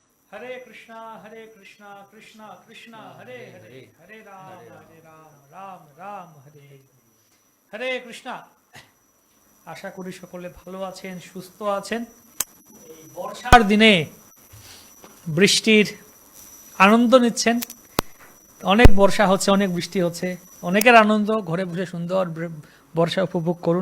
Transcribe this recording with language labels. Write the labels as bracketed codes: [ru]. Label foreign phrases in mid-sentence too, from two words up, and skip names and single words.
[sa] हरे कृष्णा कृष्णा कृष्णा हरे हरे हरे राम राम राम हरे হরে কৃষ্ণা। [bn] আশা করি সকলে ভালো আছেন, সুস্থ আছেন। এই বর্ষার দিনে বৃষ্টির আনন্দ নিচ্ছেন। অনেক বর্ষা হচ্ছে, অনেক বৃষ্টি হচ্ছে, অনেকের আনন্দ, ঘরে বসে সুন্দর বর্ষা উপভোগ করুন।